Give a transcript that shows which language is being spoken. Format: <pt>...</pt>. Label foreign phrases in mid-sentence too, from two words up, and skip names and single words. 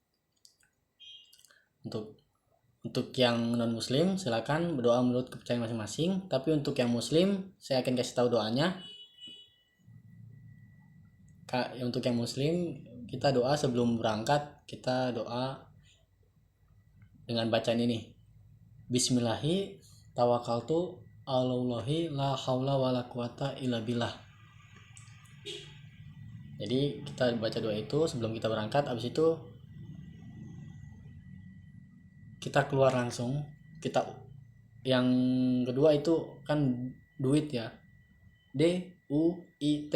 <id>Untuk yang non muslim silakan berdoa menurut kepercayaan masing-masing, tapi untuk yang muslim saya akan kasih tahu doanya. Untuk yang muslim kita doa sebelum berangkat, kita doa dengan bacaan ini,</id> <ar>بسم الله توكلت على الله لا حول ولا قوة إلا بالله.</ar> <id>Jadi kita baca doa itu sebelum kita berangkat. Habis itu kita keluar langsung. Kita yang kedua itu kan duit ya, D-U-I-T.</id>